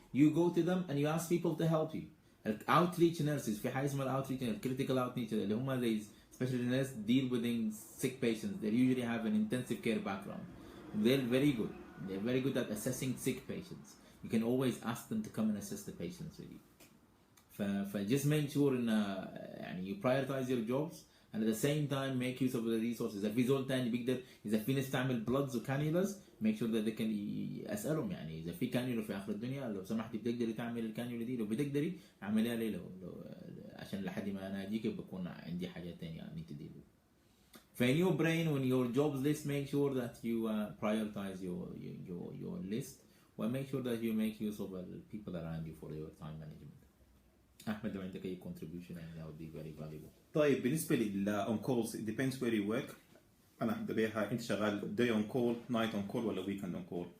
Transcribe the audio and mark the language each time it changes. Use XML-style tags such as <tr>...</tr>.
<en>You go to them and you ask people to help you. Outreach nurses</en> <ar>في حاجة اسمها</ar> <en>outreach critical outreach</en> <ar>اللي هم</ar> <en>these especially nurses deal with sick patients. They usually have an intensive care background. They're very good. They're very good at assessing sick patients. You can always ask them to come and assess the patients with you. Just make sure you prioritize your jobs and at the same time make use of the resources.</en> <ar>إذا في زول تاني بيقدر إذا في ناس تعمل bloods و cannulas</ar> <en>make sure that they can</en> <ar>أسألهم يعني إذا في كانيولا في آخر الدنيا لو سمحتي بتقدري تعمل الكانيولا دي لو بتقدري اعمليها لي لو عشان لحد ما أنا أجيك بكون عندي حاجات تانية</ar> <en>I need to deal with. In your brain when your jobs list make sure that you prioritize your list and make sure that you make use of the people around you for your time management. أحمد</en> <ar>لو عندك أي</ar> <en>contribution that would be very valuable.</en> <ar>طيب بالنسبة لل on calls</ar> <en>it depends where you work.</en> <ar>أنا أحب بيها أنت شغال</ar> <en>day on call, night on call</en> <ar>ولا</ar> <en>weekend on call.</en>